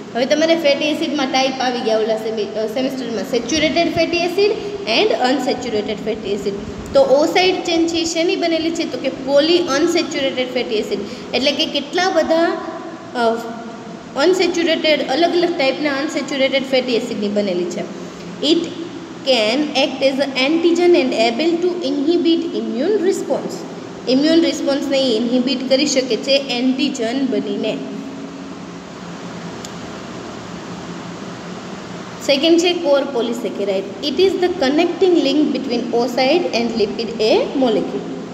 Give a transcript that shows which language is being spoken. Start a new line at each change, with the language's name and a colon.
Gujarati: હવે તમારે fatty એસિડમાં type આવી ગયા ઓલા સેમેસ્ટરમાં, saturated fatty acid and unsaturated fatty acid. તો ઓ સાઇડ ચેન છે શેની બનેલી છે તો કે પોલી અનસેચ્યુરેટેડ ફેટી એસિડ. એટલે કે કેટલા બધા અનસેચ્યુરેટેડ, અલગ અલગ ટાઈપના અનસેચ્યુરેટેડ ફેટી એસિડની બનેલી છે.
English: It can act as an antigen and able to inhibit immune response.
Gujarati: Immune રિસ્પોન્સને ઇન્હિબિટ કરી શકે છે એન્ટીજન બનીને. સેકન્ડ છે core polysaccharide.
English: It is the connecting link between O side and lipid A molecule.